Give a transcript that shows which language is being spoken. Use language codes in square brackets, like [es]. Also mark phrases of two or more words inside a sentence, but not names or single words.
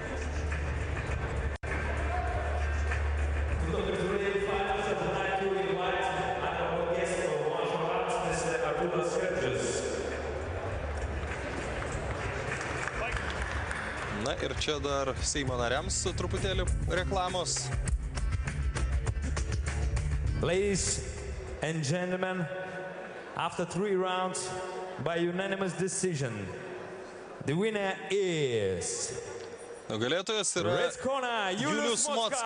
[lt] Na ir čia dar Seimo nariams truputėlį reklamos. [en] Ladies and gentlemen, after 3 rounds by unanimous decision, the winner is [lt] Nugalėtojas yra Julius Mocka.